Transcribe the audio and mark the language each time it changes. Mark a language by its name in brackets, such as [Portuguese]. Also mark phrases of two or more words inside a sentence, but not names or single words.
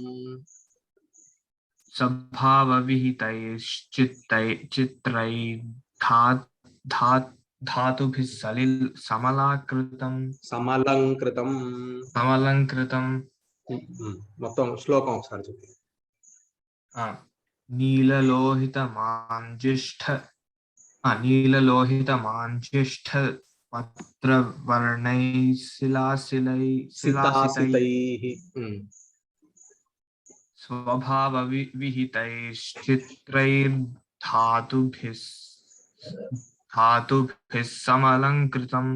[Sanskrit] धातुभिः समलङ्कृतम् [Telugu] మొత్తం శ్లోకం ఒకసారి చెప్పండి. [Sanskrit] नीललोहितमाञ्जिष्ठ पत्रवर्णैः सितासितैः स्वभावविहितैश्चित्रैर्धातुभिः समलङ्कृतम्।